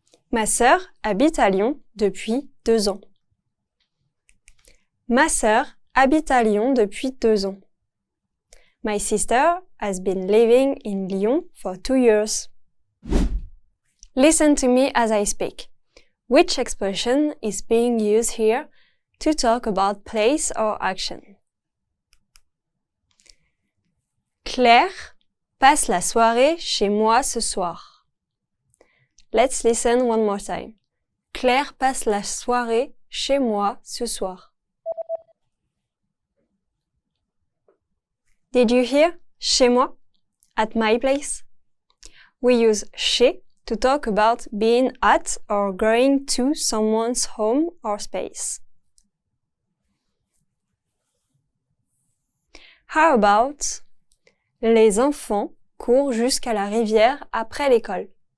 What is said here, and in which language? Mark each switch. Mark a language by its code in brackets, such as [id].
[fr] Ma sœur habite à Lyon depuis 2 ans. Ma sœur habite à Lyon depuis 2 ans. [en] My sister has been living in Lyon for 2 years. Listen to me as I speak. Which expression is being used here to talk about place or action? [fr] Claire passe la soirée chez moi ce soir. [en] Let's listen one more time. [fr] Claire passe la soirée chez moi ce soir. [en] Did you hear [fr] chez moi? [en] At my place? We use chez to talk about being at or going to someone's home or space. How about [fr] les enfants courent jusqu'à la rivière après l'école?